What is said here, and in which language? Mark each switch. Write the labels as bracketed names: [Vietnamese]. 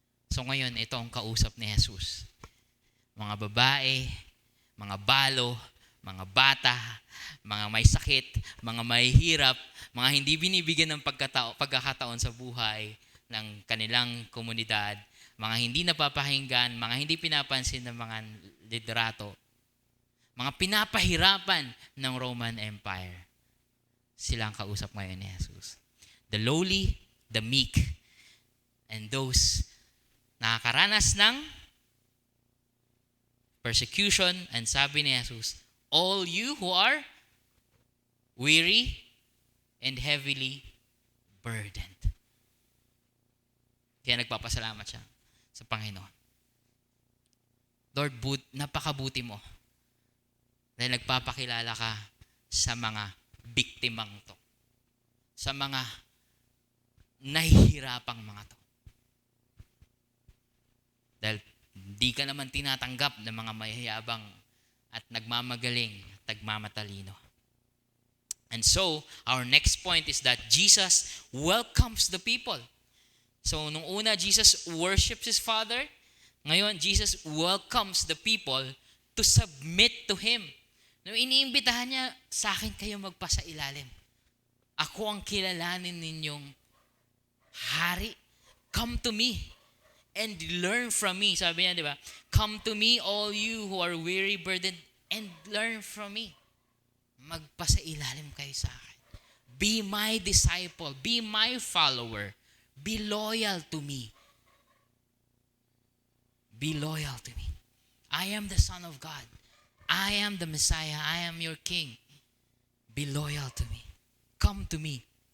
[Filipino] So ngayon, ito ang kausap ni Jesus. Mga babae, mga balo, mga bata, mga may sakit, mga may hirap, mga hindi binibigyan ng pagkakataon sa buhay ng kanilang komunidad, mga hindi napapakinggan, mga hindi pinapansin ng mga liderato, mga pinapahirapan ng Roman Empire. Sila ang kausap ngayon ni Jesus. [English] The lowly, the meek, and those [Filipino] nakakaranas ng [English] persecution, and [Filipino] sabi ni Jesus, [English] all you who are weary and heavily burdened. [Filipino] Kaya nagpapasalamat siya sa Panginoon. Lord, napakabuti mo dahil nagpapakilala ka sa mga biktimang to. Sa mga nahihirapang mga to. Dahil di ka naman tinatanggap ng mga mayayabang at nagmamagaling at nagmamatalino. [English] And so, our next point is that Jesus welcomes the people. So, [Filipino] nung una, [English] Jesus worships His Father. Ngayon, Jesus welcomes the people to submit to Him. [Filipino] Nung iniimbitahan niya, sa akin kayo magpasailalim. Ako ang kilalanin ninyong hari. [English] Come to me and learn from me. [Filipino] Sabi niya, di ba? [English] Come to me, all you who are weary, burdened, and learn from me. [Filipino] Magpasailalim kayo sa akin. [English] Be my disciple. Be my follower. Be loyal to me. Be loyal to me. I am the Son of God. I am the Messiah. I am your King. Be loyal to me. Come to me.